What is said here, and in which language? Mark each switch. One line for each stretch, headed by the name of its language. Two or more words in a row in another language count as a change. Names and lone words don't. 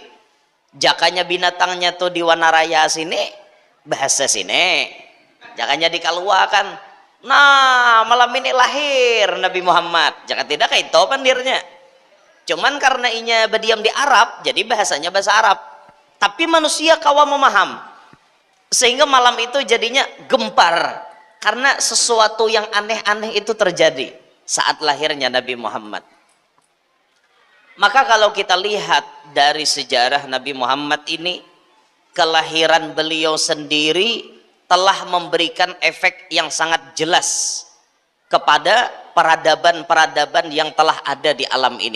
Banjar: Jakanya binatangnya tuh di Wanaraya sini, bahasa sini. Jakanya dikaluakan.
Indonesian: Nah, malam ini lahir Nabi Muhammad.
Banjar: Jaka tidak kayak itu pandirnya. Cuman karena inya berdiam di Arab, jadi bahasanya bahasa Arab.
Indonesian: Tapi manusia kawa memaham. Sehingga malam itu jadinya gempar. Karena sesuatu yang aneh-aneh itu terjadi saat lahirnya Nabi Muhammad. Maka kalau kita lihat dari sejarah Nabi Muhammad ini, kelahiran beliau sendiri telah memberikan efek yang sangat jelas kepada peradaban-peradaban yang telah ada di alam ini.